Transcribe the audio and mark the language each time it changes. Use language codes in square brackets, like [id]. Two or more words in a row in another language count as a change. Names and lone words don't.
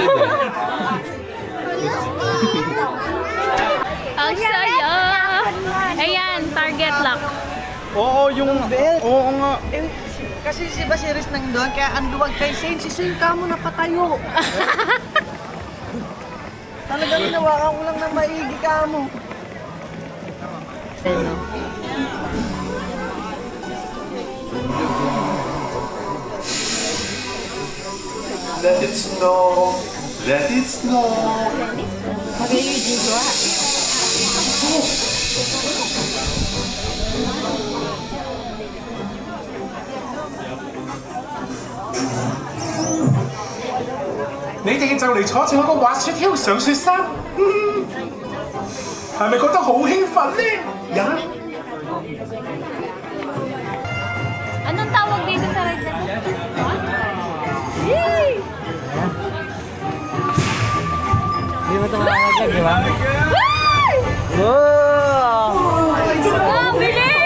[tl] Ang saya. Ayan, [en] target lock. [tl] Oo, yung belt. Oo nga. Eh, kasi si Basiris nang doon, kaya ang duwag kay Saint, si Saint ka mo napatayo. Talagang hinawakan ko lang ng maigi ka mo. [en] Let it snow. Let it snow. [yue] 你哋就嚟坐住我個滑雪橇上雪山，係咪覺得好興奮呢？呀！ [tl] Anong tawag dito sa ride na to? Yay! Hindi mo ito makakaglag, di ba? Ay! Wow! Ah, bilis!